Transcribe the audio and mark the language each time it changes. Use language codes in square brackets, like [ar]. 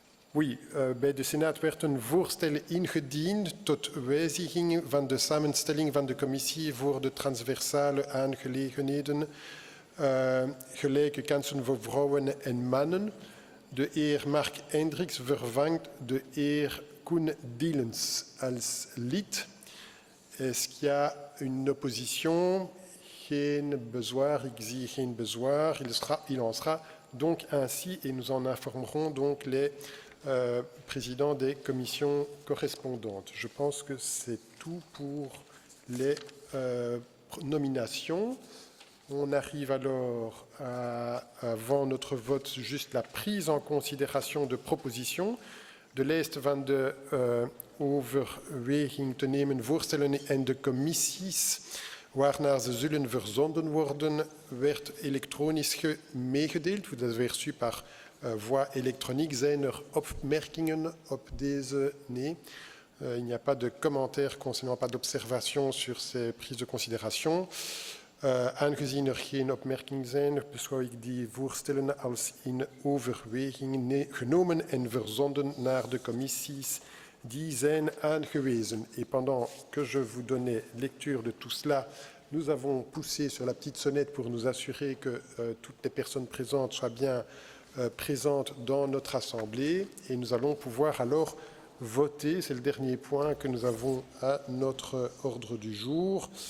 [nl] Oui, bij de Senaat werd een voorstel ingediend tot wijziging van de samenstelling van de commissie voor de transversale aangelegenheden, gelijke kansen voor vrouwen en mannen. De heer Mark Hendricks vervangt de heer Koen Dielens als lid. [fr] Est-ce qu'il y a une opposition? [nl] Geen bezwaar, ik zie geen bezwaar. [fr] Il en sera donc ainsi et nous en informerons donc les présidents des commissions correspondantes. Je pense que c'est tout pour les nominations. On arrive alors avant notre vote, juste la prise en considération de propositions. [nl] De lijst van de overweging te nemen voorstellen en de commissies waarnaar ze zullen verzonden worden, werd elektronisch meegedeeld. [fr] Vous avez reçu par voie électronique. [nl] Zijn er opmerkingen op deze? Nee. [fr] Il n'y a pas de commentaires concernant, pas d'observation sur ces prises de considération. [nl] Aangezien er geen opmerkingen zijn, beschouw ik die voorstellen als in overweging genomen en verzonden naar de commissies die zijn aangewezen. [fr] Et pendant que je vous donnais lecture de tout cela, nous avons poussé sur la petite sonnette pour nous assurer que toutes les personnes présentes soient bien présentes dans notre assemblée et nous allons pouvoir alors voter. C'est le dernier point que nous avons à notre ordre du jour.